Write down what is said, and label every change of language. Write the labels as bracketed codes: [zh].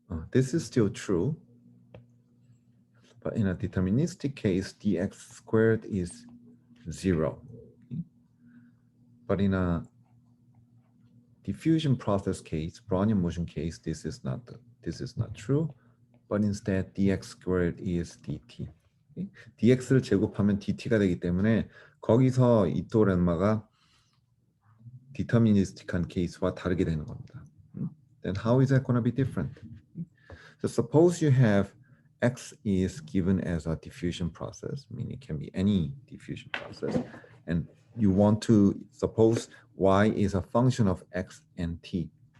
[en] This is still true, but in a deterministic case, dx squared is 0. Okay? But in a diffusion process case, Brownian motion case, this is not true, but instead dx squared is dt. Okay? [ko] dx를 제곱하면 dt가 되기 때문에 거기서 이토 렘마가 deterministic한 케이스와 다르게 되는 겁니다. [en] Then how is that going to be different? So suppose you have x is given as a diffusion process, meaning it can be any diffusion process, and you want to suppose y is a function of x and t.